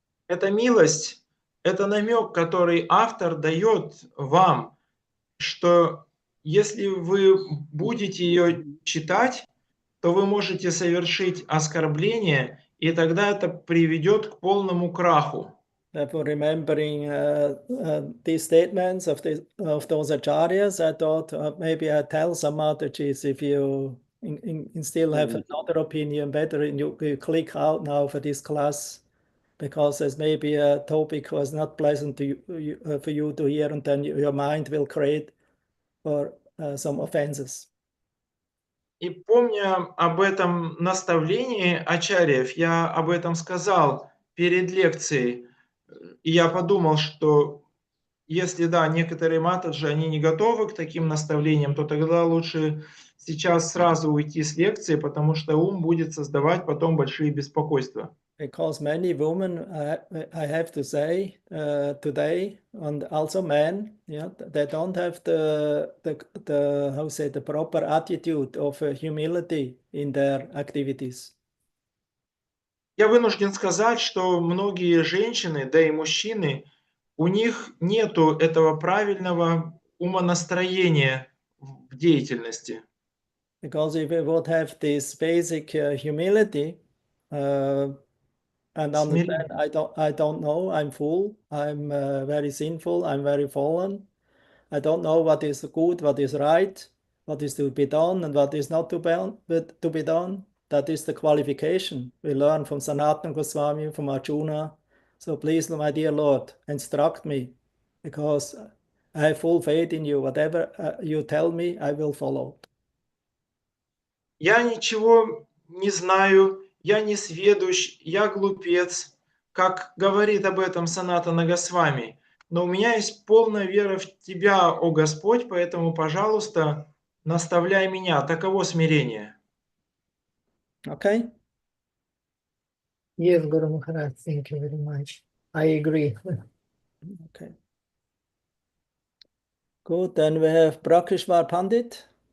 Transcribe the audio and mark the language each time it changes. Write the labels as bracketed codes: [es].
[ru] Это милость, это намек, который автор дает вам, что если вы будете ее читать, то вы можете совершить оскорбление, и тогда это приведет к полному краху. [en] Therefore, remembering these statements of those acharyas, I thought maybe I tell some mataji's, if you still have another opinion, better you click out now for this class, because there's maybe a topic was not pleasant for you to hear, and then your mind will create for some offenses. [ru] И помня об этом наставлении ачарьев, я об этом сказал перед лекцией. И я подумал, что если, да, некоторые матаджи, они не готовы к таким наставлениям, то тогда лучше сейчас сразу уйти с лекции, потому что ум будет создавать потом большие беспокойства. [en] Because many women, I have to say, today, and also men, yeah, they don't have the proper attitude of humility in their activities. [ru] Я вынужден сказать, что многие женщины, да и мужчины, у них нету этого правильного умонастроения в деятельности. [en] Because if we would have this basic humility, and understand, I don't know, I'm fool, I'm very sinful, I'm very fallen, I don't know what is good, what is right, what is to be done, and what is not to be done. That is the qualification we learn from Sanatana Goswami, from Arjuna. So please, my dear Lord, instruct me, because I have full faith in you. Whatever you tell me, I will follow. [ru] Я ничего не знаю, я не сведущ, я глупец, как говорит об этом Санатана Госвами. Но у меня есть полная вера в Тебя, о Господь, поэтому, пожалуйста, наставляй меня. Таково смирение. [en] Okay? Yes, Guru Maharaj, thank you very much. I agree. Okay. Good, then we have Prakishwar Pandit.